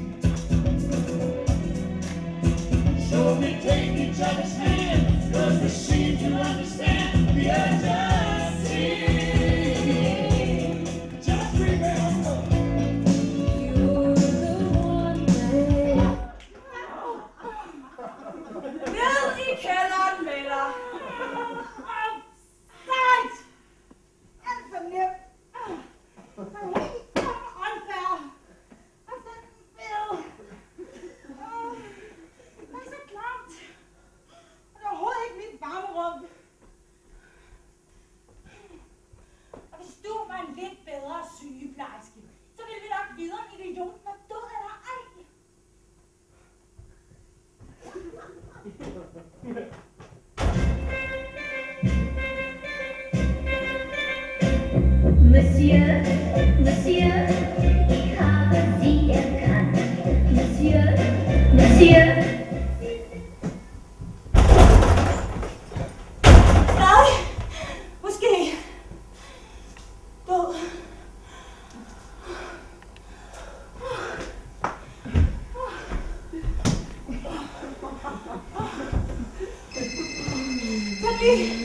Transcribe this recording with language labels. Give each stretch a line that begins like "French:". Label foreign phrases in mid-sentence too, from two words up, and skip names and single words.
English: So we take each other's hand, 'cause we seem to understand the urgency. Just remember. You're the one man.
Danish: Ned i kælderen med dig. Sejt. Alt for nemt. Helt unfair. Og så ved. Det er så klamt. Og det er overhovedet ikke mit varmerum. Og hvis du var en lidt bedre sygeplejerske, så ville vi nok vide, om idioten var død eller ej.
German: Monsieur, Monsieur, ich habe Sie erkannt. Monsieur, Monsieur.
Danish: Nej, måske. Død. Vent lige.